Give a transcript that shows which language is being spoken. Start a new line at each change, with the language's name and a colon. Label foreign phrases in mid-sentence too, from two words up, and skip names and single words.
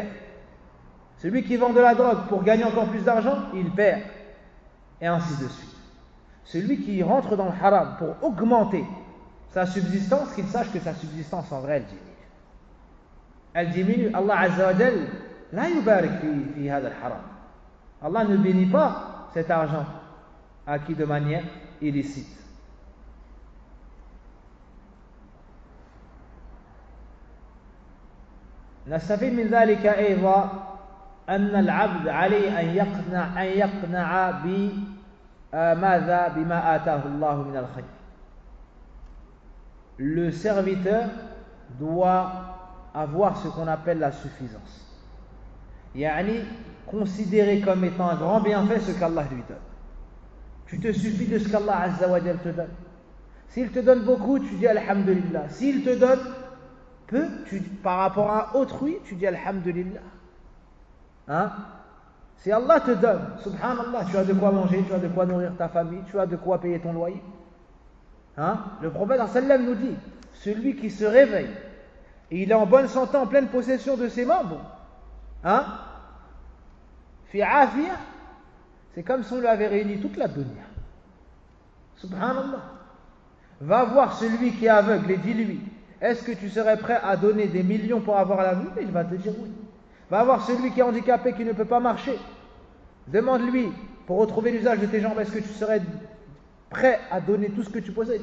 French: Celui qui vend de la drogue pour gagner encore plus d'argent, il perd. Et ainsi de suite. Celui qui rentre dans le haram pour augmenter sa subsistance, qu'il sache que sa subsistance en vrai elle diminue. Elle diminue.
Arabic: الله عز وجل لا يبارك في هذا الحرام.
French: Allah ne bénit pas cet argent acquis de manière illicite.
Arabic: نستفيد من ذلك أيضا أن العبد عليه أن يقنع بما آتاه الله من الخير.
French: Le serviteur doit avoir ce qu'on appelle la suffisance. Yani, considérer comme étant un grand bienfait ce qu'Allah lui donne. Tu te suffis de ce qu'
Arabic: الله عز وجل
French: te donne. S'il te donne beaucoup, tu dis Alhamdulillah. S'il te donne peu, par rapport à autrui, tu dis Alhamdulillah. Si Allah te donne, subhanallah, tu as de quoi manger, tu as de quoi nourrir ta famille, tu as de quoi payer ton loyer. Hein? Le prophète sallam nous dit, celui qui se réveille et il est en bonne santé, en pleine possession de ses membres, hein?
Arabic: في عافية,
French: c'est comme si on lui avait réuni toute la dunya. Subhanallah. Va voir celui qui est aveugle et dis-lui, est-ce que tu serais prêt à donner des millions pour avoir la vue? Et il va te dire oui. Va voir celui qui est handicapé, qui ne peut pas marcher. Demande-lui, pour retrouver l'usage de tes jambes, est-ce que tu serais prêt à donner tout ce que tu possèdes?